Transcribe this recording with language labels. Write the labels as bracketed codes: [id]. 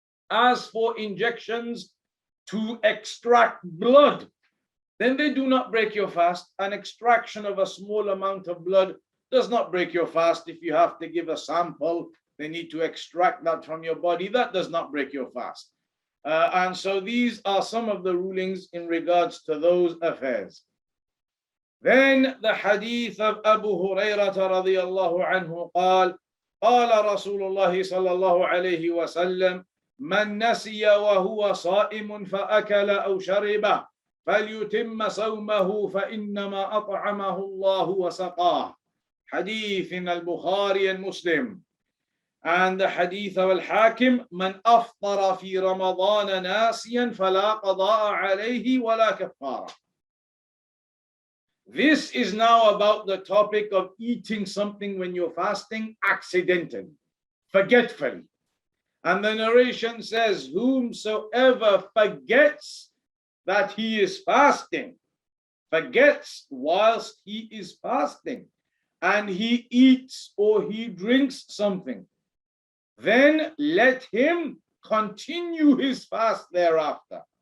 [en] As for injections to extract blood, then they do not break your fast. An extraction of a small amount of blood does not break your fast. If you have to give a sample, they need to extract that from your body. That does not break your fast. And so these are some of the rulings in regards to those affairs. Then the hadith of Abu Hurairah radiyallahu anhu [ar] قال قال رسول الله صلى الله عليه وسلم من نسي وهو صائم فأكل أو شرب فليتم صومه فإنما أطعمه الله وسقاه. [en] Hadith in Al-Bukhārī and Muslim. And the hadith of Al-Hakim, [ar] من أفطر في رمضان ناسيا فلا قضاء عليه ولا كفارة. [en] This is now about the topic of eating something when you're fasting accidentally, forgetfully. And the narration says, whomsoever forgets that he is fasting, forgets whilst he is fasting, and he eats or he drinks something, then let him continue his fast thereafter.